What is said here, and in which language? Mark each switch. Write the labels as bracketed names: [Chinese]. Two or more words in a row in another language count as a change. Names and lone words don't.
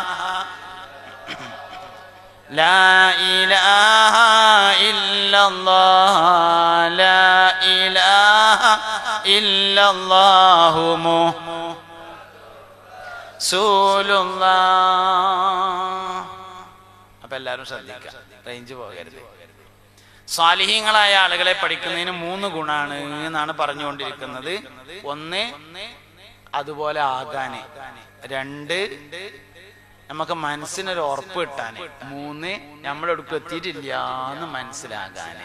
[Arabic] لا إله إلا الله لا إله إلا الله رسول الله. [Malayalam] അപ്പൊ എല്ലാവരും ശ്രദ്ധിക്കുക, റേഞ്ച് പോകരുത്. സ്വാലിഹീങ്ങളായ ആളുകളെ പഠിക്കുന്നതിന് 3 ഗുണാണ് എന്നാണ് പറഞ്ഞുകൊണ്ടിരിക്കുന്നത്. 1 അതുപോലെ ആകാന്, 2 നമുക്ക് മനസ്സിനൊരു ഉറപ്പ് കിട്ടാന്, 3 നമ്മളെടുക്കും എത്തിയിട്ടില്ല എന്ന് മനസ്സിലാകാന്.